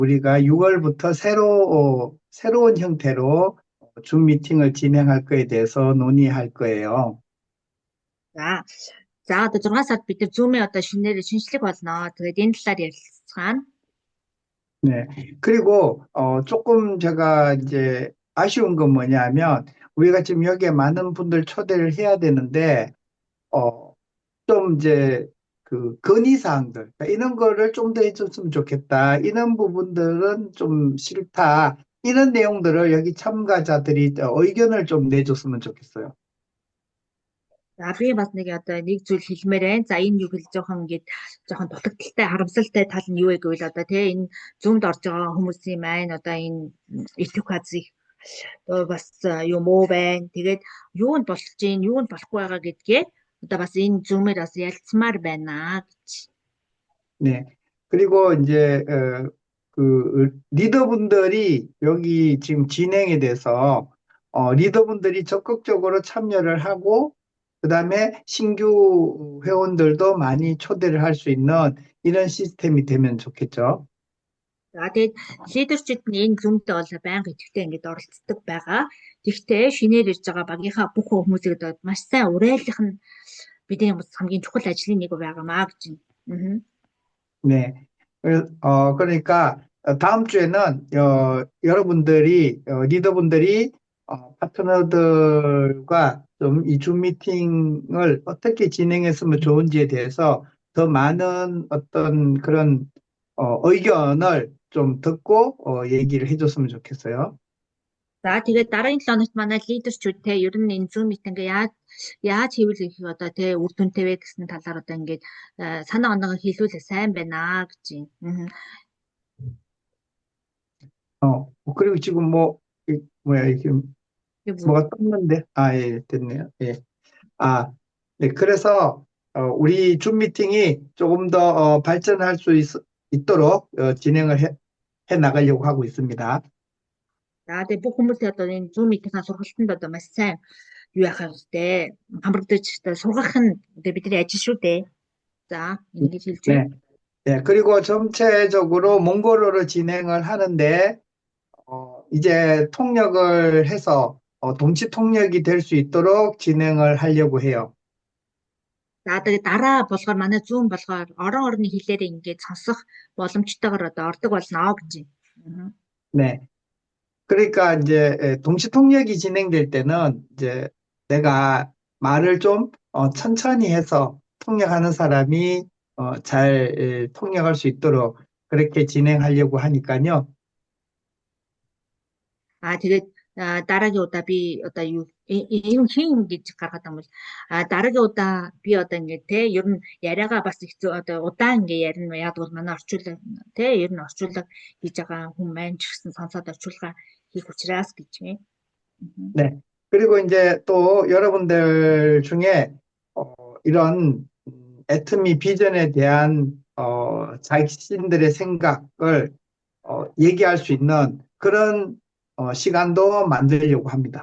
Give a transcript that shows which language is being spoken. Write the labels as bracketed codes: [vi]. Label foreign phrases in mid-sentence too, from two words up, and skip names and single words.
[ko] 우리가 6월부터 새로운 형태로 줌 미팅을 진행할 거에 대해서 논의할 거예요. [mn] За. За одоо 6 сард бид нар Zoom-ийн одоо шинээр шинжлэх болно. Тэгээд энэ талаар ярилцгаана. [ko] 네. 그리고 조금 제가 이제 아쉬운 건 뭐냐면 우리가 지금 여기에 많은 분들 초대를 해야 되는데 좀 이제 그 건의사항들 이런 거를 좀 더 해줬으면 좋겠다. 이런 부분들은 좀 싫다. 이런 내용들을 여기 참가자들이 의견을 좀 내줬으면 좋겠어요. [mn] За би бас нэг одоо нэг зүйл хэлмээр байна. За энэ юу гэж жоохон дутагдaltaй, харамсалтай тал нь юу вэ гэвэл одоо тий энэ Zoom-д орж байгаа хүмүүсийн маань одоо энэ эдукаци бас юм уу байна. Тэгээд юунд болж гин, юунд болохгүй байгаа гэдгээ одоо бас энэ Zoom-ээр бас ялцмаар байна гэж. [ko] 네. 그리고 이제 그 리더분들이 여기 지금 진행에 대해서 리더분들이 적극적으로 참여를 하고 그다음에 신규 회원들도 많이 초대를 할 수 있는 이런 시스템이 되면 좋겠죠. [mn] За тэгээд лидерчид нь энэ Zoom-д бол байнга идэвхтэй ингээд оролцдог байгаа. Тэгвэл шинээр ирж байгаа багийнхаа бүх хүмүүсийг одоо маш сайн уриалгах нь бидний хамгийн чухал ажлын нэг байгаамаа гэж байна. [ko] 네. 그러니까 다음 주에는 여러분들이 리더분들이 파트너들과 좀 이 줌 미팅을 어떻게 진행했으면 좋은지에 대해서 더 많은 어떤 그런 의견을 좀 듣고 얘기를 해줬으면 좋겠어요. [mn] За тэгээд дараагийн 7 хоногт манай лидерчүүд те ер нь энэ [en] Zoom meeting [mn] яаж хийвэл их одоо те үр дүнтэй вэ гэсэн талаар одоо ингээд санаа оноогоо хэлүүлээ сайн байна гэж байна. [ko] 그리고 지금 뭐야 이게 뭐가 떴는데 예, 됐네요. 예. 네, 그래서 우리 줌 미팅이 조금 더 발전할 수 있도록 진행을 해 나가려고 하고 있습니다. [mn] За тэгээд бүх хүмүүсээ одоо энэ [en] Zoom meeting- [mn] ийн сургалтанд одоо маш сайн юу яхах хэрэгтэй. Хамрагдаж сургах нь одоо бидний ажил шүү дээ. За ингэж хэлж байна. [ko] 네, 그리고 전체적으로 몽골어로 진행을 하는데 이제 통역을 해서 동시 통역이 될 수 있도록 진행을 하려고 해요. [mn] За тэгээд дараа болохоор манай Zoom болохоор орон орны хэлээр ингээд сонсох боломжтойгоор одоо ордог болно гэж байна. [ko] 네. 그러니까 이제 동시 통역이 진행될 때는 이제 내가 말을 좀 천천히 해서 통역하는 사람이 잘 통역할 수 있도록 그렇게 진행하려고 하니까요. [mn] Тэгээд дараагийн удаа би одоо юу ийм хин гэж гаргаад байгаа юм бол дараагийн удаа би одоо ингээд те ер нь яриагаа бас их одоо удаан ингээд ярина яг бол манай орчуулга те ер нь орчуулга хийж байгаа хүн маань ч гэсэн сонсоод орчуулга хийх учраас гэж байна. [ko] 네. 그리고 이제 또 여러분들 중에 이런 애터미 비전에 대한 자신들의 생각을 얘기할 수 있는 그런 시간도 만들려고 합니다.